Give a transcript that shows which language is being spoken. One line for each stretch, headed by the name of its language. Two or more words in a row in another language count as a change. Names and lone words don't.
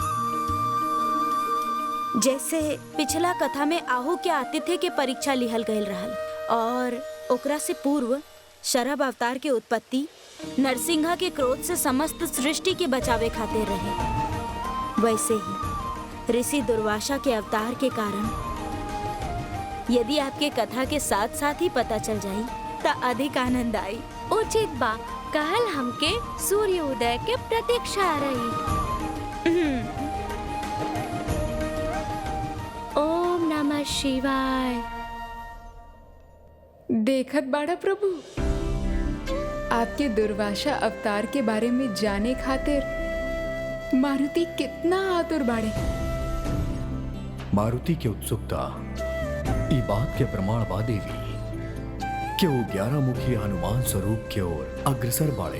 Bhojpuri: जैसे पिछला कथा में आहू के आतिथ्य के परीक्षा लिहल गयल रहल और ओकरा से पूर्व शरभ अवतार के उत्पत्ति नरसिंहा के क्रोध से समस्त सृष्टि के बचावे खातिर रहे। वैसे ही ऋषि दुर्वासा के अवतार के कारण यदि आपके कथा के साथ साथ ही पता चल जाई तो अधिक आनंद आई। उचित बा, कहल हमके सूर्य उदय के प्रतीक्षा रही।
Sanskrit: ओम नमः शिवाय।
Bhojpuri: देखत बाड़ा प्रभु, आपके दुर्वासा अवतार के बारे में जाने खातिर मारुति कितना आतुर बाड़े। मारुति की उत्सुकता ई बात के प्रमाण बा देवी कि वो 11 मुखी हनुमान स्वरूप की ओर अग्रसर बाड़े।